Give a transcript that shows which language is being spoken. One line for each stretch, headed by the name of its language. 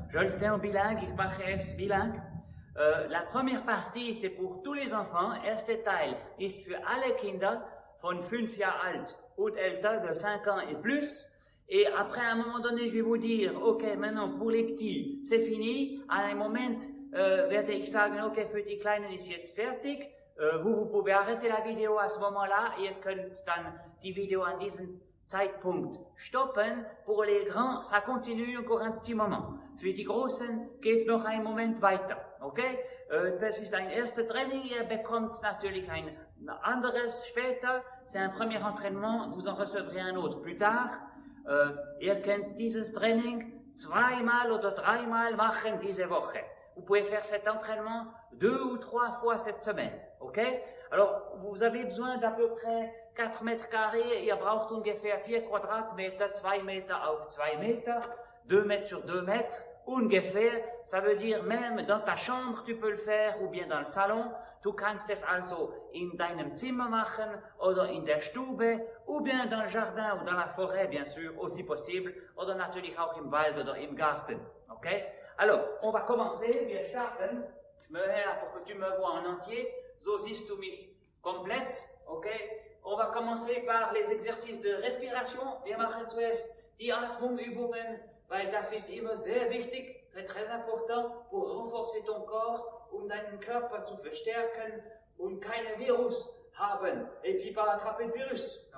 French: Je le fais en bilingue,
German: ich mache es bilingue.
French: La première partie, c'est pour tous les enfants.
German: Erster Teil ist für alle Kinder von 5 Jahre alt und älter,
French: de 5 ans et plus. Et après, à un moment donné, je vais vous dire, ok, maintenant, pour les petits, c'est fini. À un moment,
German: werde ich sagen, ok, für die Kleinen ist jetzt fertig.
French: Vous pouvez arrêter la vidéo à ce moment-là.
German: Ihr könnt dann die Video an diesem Zeitpunkt stoppen.
French: Pour les grands, ça continue encore un petit moment.
German: Für die Großen geht's noch einen Moment weiter. Okay? Das ist ein erster Training. Ihr bekommt natürlich ein anderes später.
French: C'est un premier entraînement. Vous en recevrez un autre plus tard.
German: Ihr könnt dieses Training zweimal oder dreimal machen diese Woche.
French: Vous pouvez faire cet entraînement 2 ou 3 fois cette semaine. Ok? Alors, vous avez besoin d'à peu près 4 mètres carrés.
German: Ihr braucht ungefähr 4 Quadratmeter, 2 Meter auf 2 Meter,
French: 2 mètres sur 2 mètres.
German: Ungefähr,
French: ça veut dire même dans ta chambre, tu peux le faire, ou bien dans le salon.
German: Du kannst es also in deinem Zimmer machen, oder in der Stube,
French: ou bien dans le jardin ou dans la forêt, bien sûr, aussi possible,
German: oder natürlich auch im Wald oder im Garten. Okay?
French: Alors, on va commencer,
German: wir starten. Ich möchte
French: pour que tu me vois en entier.
German: So siehst du mich komplett. Okay?
French: On va commencer par les exercices de respiration.
German: Wir machen zuerst die Atmungsübungen, weil das ist immer sehr wichtig,
French: très important, pour renforcer ton corps,
German: deinen Körper zu verstärken und kein Virus haben,
French: et puis pas attraper le virus.